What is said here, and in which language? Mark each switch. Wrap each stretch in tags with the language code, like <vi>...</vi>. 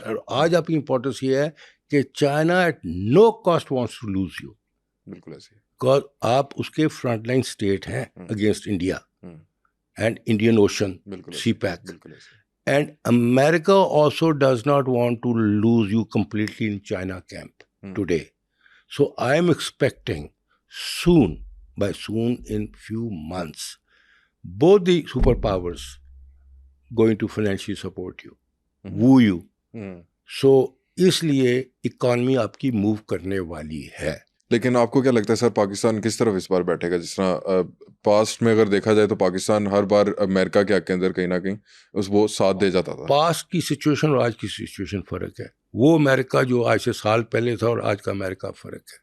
<ur>اور آج آپ کی امپورٹنس یہ ہے کہ</ur> <en>China at no cost wants to lose you.</en> <ur>بالکل ایسے.</ur> <en>because</en> <ur>آپ اس کے</ur> <en>front line state</en> <ur>ہیں</ur> <en>Against India and Indian Ocean, CPEC.</en> <ur>بالکل ایسے.</ur> <en>And America also does not want to lose you completely in China camp today. So I am expecting soon, by soon in few months, both the superpowers going to financially support you, woo you.</en> <ur>So اس لیے economy آپ کی move کرنے والی ہے. لیکن آپ کو کیا لگتا ہے سر, پاکستان کس طرف اس بار بیٹھے گا؟ جس طرح پاسٹ میں اگر دیکھا جائے تو پاکستان ہر بار امریکہ کے حق کے اندر کہیں نہ کہیں وہ ساتھ دے جاتا تھا. پاسٹ کی سچویشن اور آج کی سچویشن فرق ہے. وہ امریکہ جو آج سے سال پہلے تھا اور آج کا امریکہ فرق ہے.</ur>